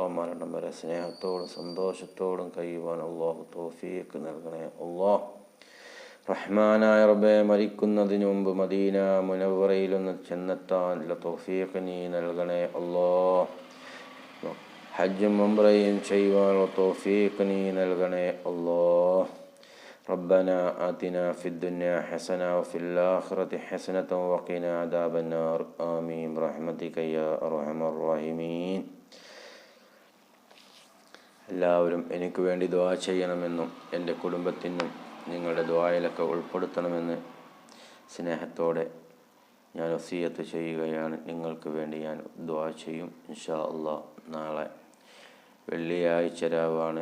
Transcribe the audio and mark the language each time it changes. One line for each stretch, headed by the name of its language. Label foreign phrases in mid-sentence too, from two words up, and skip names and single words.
Malayalam: മരണം വരെ സ്നേഹത്തോടും സന്തോഷത്തോടും കഴിയുവാൻ അല്ലാഹു തൗഫീഖ് നൽകണേ അല്ലാഹ്. റഹ്മാനായ റബ്ബേ, മരിക്കുന്നതിന് മുമ്പ് മദീന മുനവ്വറയിലൊന്ന് ചെന്നെത്താനുള്ള തൗഫീഖ് നീ നൽകണേ അല്ലാഹ്. ഹജ്ജും ഉംറയും ചെയ്യുവാനുള്ള തൗഫീഖ് നീ നൽകണേ അല്ലാഹ്.
Arabic: ربنا آتنا في الدنيا حسنة وفي الآخرة حسنة وقنا عذاب النار آمين برحمتك يا أرحم الراحمين.
Malayalam: എല്ലാവരും എനിക്ക് വേണ്ടി ദുആ ചെയ്യണമെന്നും എൻ്റെ കുടുംബത്തിനും നിങ്ങളുടെ ദുആയിലൊക്കെ ഉൾപ്പെടുത്തണമെന്ന് സ്നേഹത്തോടെ ഞാൻ വസിയത്ത് ചെയ്യുകയാണ്. നിങ്ങൾക്ക് വേണ്ടി ഞാൻ ദുആ ചെയ്യും.
Arabic: إن شاء الله
Malayalam: നാളെ വെള്ളിയാഴ്ച രാവാണ്.